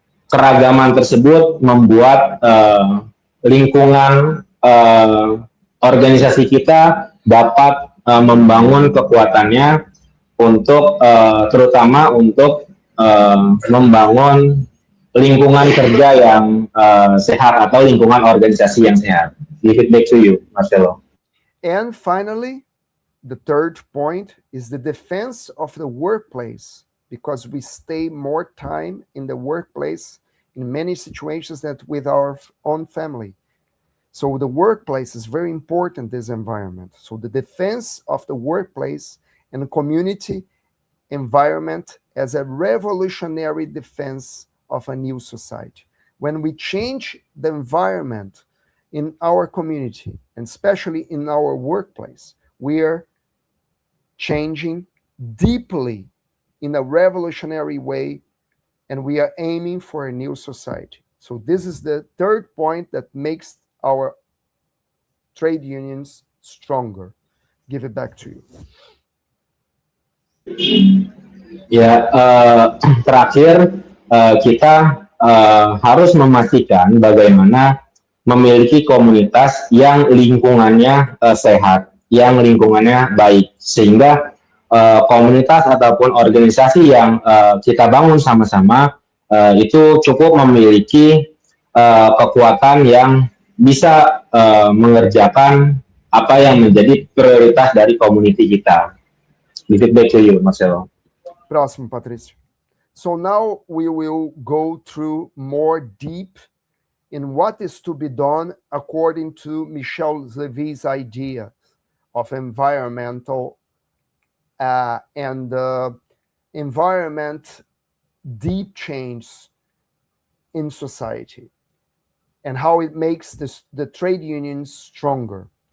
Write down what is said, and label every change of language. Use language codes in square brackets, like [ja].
[id] keragaman tersebut membuat lingkungan organisasi kita dapat membangun kekuatannya untuk terutama untuk membangun lingkungan kerja yang sehat atau lingkungan organisasi yang sehat. [en] Give it back to you, Marcelo. And finally, the third point is the defense of the workplace, because we stay more time in the workplace in many situations than with our own family. So the workplace is very important, this environment. So the defense of the workplace and community environment as a revolutionary defense of a new society. When we change the environment in our community, and especially in our workplace, we are changing deeply in a revolutionary way, and we are aiming for a new society. So this is the third point that makes our trade unions stronger. Give it back to you. [id] Ya, terakhir kita harus memastikan bagaimana memiliki komunitas yang lingkungannya sehat, yang lingkungannya baik, sehingga komunitas ataupun organisasi yang kita bangun sama-sama itu cukup memiliki kekuatan yang bisa mengerjakan apa yang menjadi prioritas dari komuniti kita. [en] Give it back to you, Marcelo. [pt] Próximo, Patrício. [en] So now we will go through more deep in what is to be done according to Michel Levy's idea of environmental and environment deep change in society, and how it makes the trade unions stronger.